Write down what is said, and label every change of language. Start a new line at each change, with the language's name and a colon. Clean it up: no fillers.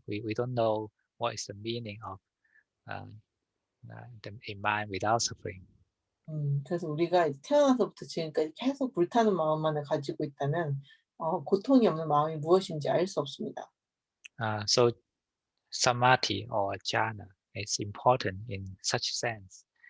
English: We don't know what is the meaning of a mind without suffering.
Korean: 그래서 우리가 이제 태어나서부터 지금까지 계속 불타는 마음만을 가지고 있다면 고통이 없는 마음이 무엇인지 알 수 없습니다.
English: So samadhi or jhana is important in such sense.